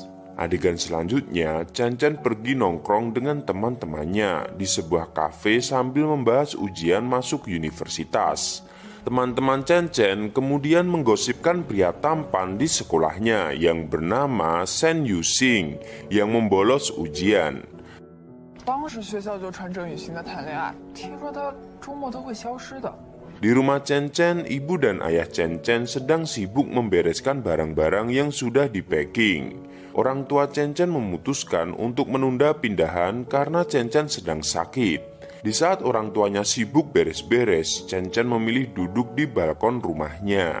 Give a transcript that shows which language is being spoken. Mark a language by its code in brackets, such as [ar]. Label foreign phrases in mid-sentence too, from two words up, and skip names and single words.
[id] Adegan selanjutnya, Chen Chen pergi nongkrong dengan teman-temannya di sebuah kafe sambil membahas ujian masuk universitas. Teman-teman Chen Chen kemudian menggosipkan pria tampan di sekolahnya yang bernama Shen Yuxing yang membolos ujian. [zh] 当时学校就传郑雨欣的谈恋爱，听说他周末都会消失的。 [id] Di rumah Chen Chen, ibu dan ayah Chen Chen sedang sibuk membereskan barang-barang yang sudah di-packing. Orang tua Chen Chen memutuskan untuk menunda pindahan karena Chen Chen sedang sakit. Di saat orang tuanya sibuk beres-beres, Chen Chen memilih duduk di balkon rumahnya.